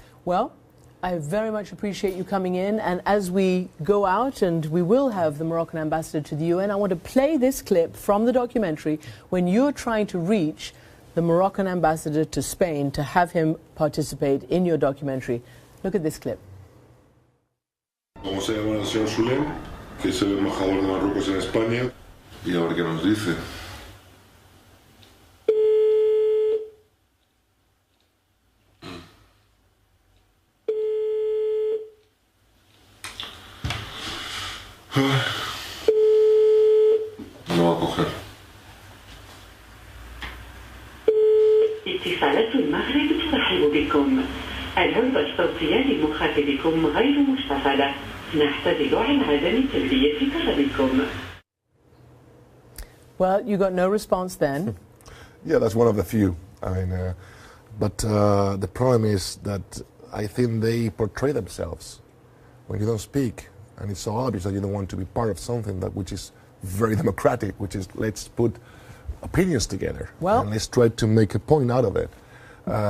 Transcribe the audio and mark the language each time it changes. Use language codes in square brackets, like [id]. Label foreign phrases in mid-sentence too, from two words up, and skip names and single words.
[en] Well, I very much appreciate you coming in, and as we go out, and we will have the Moroccan ambassador to the UN, I want to play this clip from the documentary when you're trying to reach the Moroccan ambassador to Spain to have him participate in your documentary. Look at this clip. [es] Vamos a llamar al señor Sulem, que es el embajador de Marruecos en España, y a ver qué nos dice. No va a coger. [ar] اتصالات المغرب ترحب بكم. الهوة الصوتية لمخاطبكم غير مشتغلة. نعتذر عن عدم تلبية طلبكم. [en] Well, you got no response then. Yeah, that's one of the few. I mean, but the problem is that I think they portray themselves when you don't speak, and it's so obvious that you don't want to be part of something which is very democratic, which is let's put opinions together and let's try to make a point out of it.